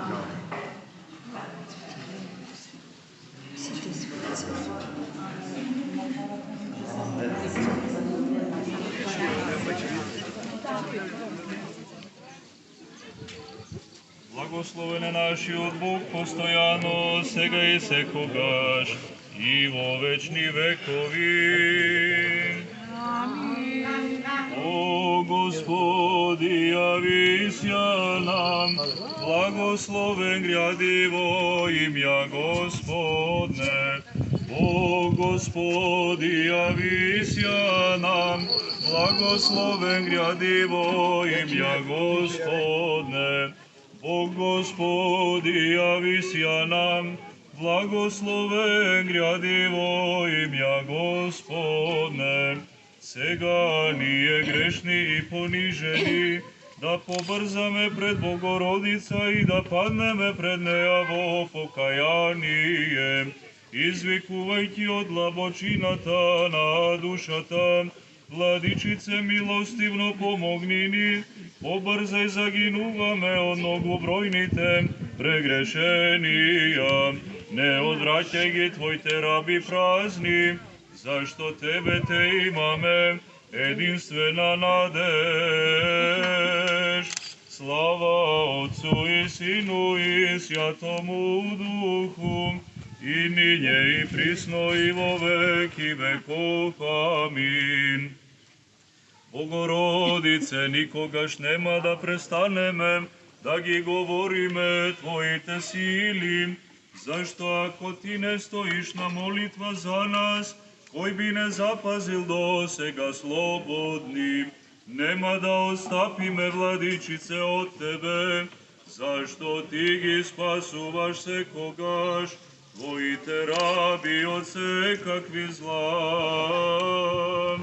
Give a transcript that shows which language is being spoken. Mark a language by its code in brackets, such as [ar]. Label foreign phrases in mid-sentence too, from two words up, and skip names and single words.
[mk] Благословен е нашиот Бог постојано, сега и секогаш, и во вечни векови. Амин. [cu] О Господи, јавися нам, благословен гряди во имја Господне, Бог Господи, явися нам, благословен грядиво ім'я Господне. Бог Господи, явися нам, благословен грядиво ім'я Господне. [mk] Сега ние грешни и понижени, да побързаме пред Богородица и да паднеме пред нея во покаяние, извикувајќи од длабочината на душата, Владичице милостивно помогни ни, побързај загинуваме од многобројните прегрешенија. Не одвраќај ги Твоите раби празни, зашто Тебе те имаме, единствена надеж. [cu] Слава Отцу и Сину и Святому Духу, и ниње и присно и во веки веков. Амин. [mk] Богородице, никогаш нема да престанеме да ги говориме Твоите сили, зашто ако Ти не стоиш на молитва за нас, кој би не запазил до сега слободни, нема да остапиме, Владичице, од Тебе, зашто Ти ги спасуваш секогаш Твоите раби од секакви зла.